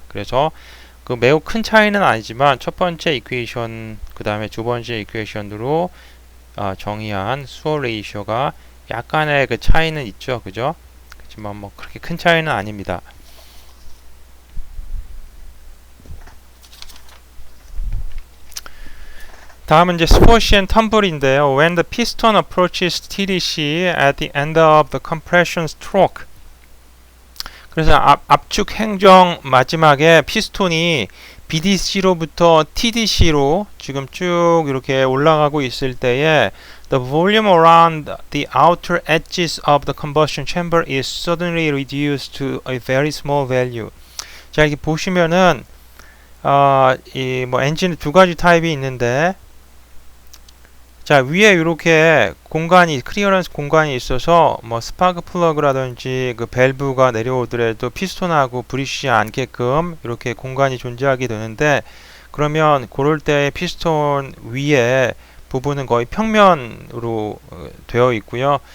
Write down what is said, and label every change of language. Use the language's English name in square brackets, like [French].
[Korean] 그래서 그 매우 큰 차이는 아니지만 첫 번째 이퀘이션 그 다음에 두 번째 이퀘이션으로 정의한 수어 레이쇼가 약간의 그 차이는 있죠, 그죠? 그렇지만 뭐 그렇게 큰 차이는 아닙니다. 다음은 이제 스쿼시 앤 텀블인데요. [English] When the piston approaches TDC at the end of the compression stroke. [Korean] 그래서 압축 행정 마지막에 피스톤이 BDC로부터 TDC로 지금 쭉 이렇게 올라가고 있을 때에 [English] the volume around the outer edges of the combustion chamber is suddenly reduced to a very small value. [Korean] 자, 이렇게 보시면은 이 뭐 엔진 두 가지 타입이 있는데, 자, 위에 이렇게 공간이 클리어런스 공간이 있어서 뭐 스파크 플러그라든지 그 밸브가 내려오더라도 피스톤하고 부딪히지 않게끔 이렇게 공간이 존재하게 되는데, 그러면 그럴 때 피스톤 위에 부분은 거의 평면으로 되어 있고요.